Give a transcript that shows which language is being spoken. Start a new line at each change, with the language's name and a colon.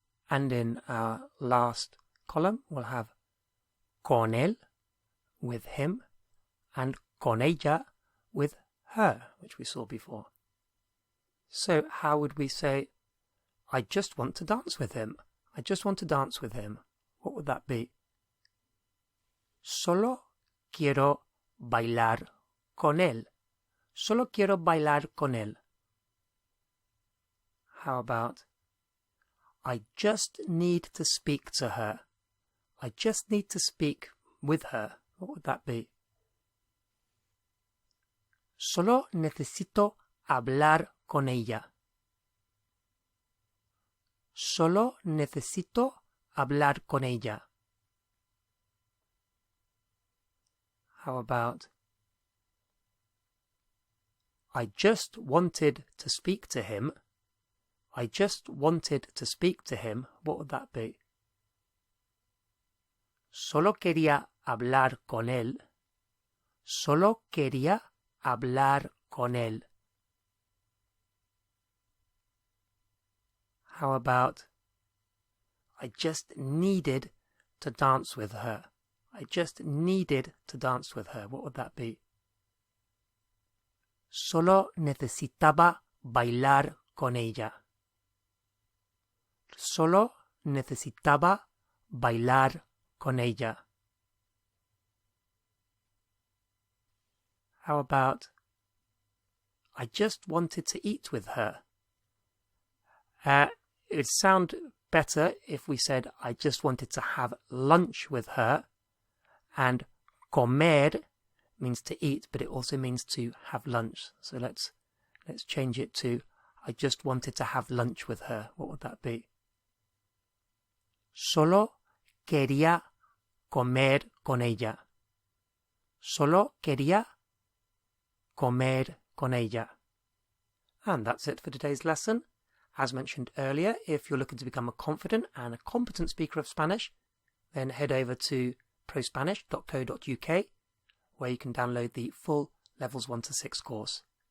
English: And in our last column, we'll have
Spanish: con él,
English: with him, and
Spanish: con ella,
English: with her, which we saw before. So how would we say, I just want to dance with him? I just want to dance with him. What would that be?
Spanish: Solo quiero bailar con él. Solo quiero bailar con él.
English: How about, I just need to speak to her. I just need to speak with her. What would that be?
Spanish: Solo necesito hablar con ella. Solo necesito hablar con ella.
English: How about, I just wanted to speak to him. I just wanted to speak to him. What would that be?
Spanish: Solo quería hablar con él. Solo quería hablar con él.
English: How about, I just needed to dance with her. I just needed to dance with her. What would that be?
Spanish: Solo necesitaba bailar con ella. Solo necesitaba bailar con ella.
English: How about, I just wanted to eat with her. It would sound better if we said, I just wanted to have lunch with her. And comer means to eat, but it also means to have lunch. So let's change it to, I just wanted to have lunch with her. What would that be?
Spanish: Solo quería comer con ella. Solo quería comer con ella.
English: And that's it for today's lesson. As mentioned earlier, if you're looking to become a confident and a competent speaker of Spanish, then head over to prospanish.co.uk, where you can download the full Levels 1 to 6 course.